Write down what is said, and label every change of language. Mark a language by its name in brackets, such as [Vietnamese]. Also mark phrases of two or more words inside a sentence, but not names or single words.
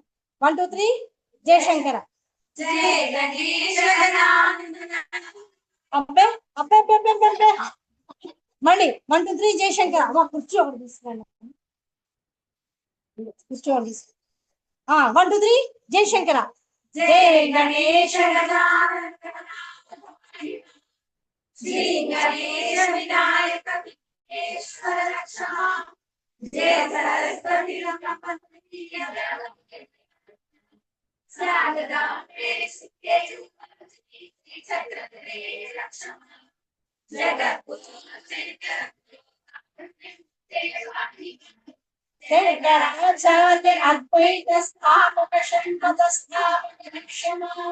[Telugu] 1 2 3 జయశంకర. అబ్బే అబ్బే అబ్బే అబ్బే. మళ్ళీ 1 2 3 జయశంకర. అమ్మ కుర్చీ ఒకటి తీసుకురండి, కుర్చీ ఒకటి తీసుకు. 1 2 3 జయశంకర. [Sanskrit] जय गणेश गजानन श्री गणेश विनायक विघ्नेश्वर रक्षमा जय सरस्वती रमणपति सारदा सिद्धे चक्रधरे रक्षमा जगत अद्वैत स्थापक षण्मत स्थापक रक्षमा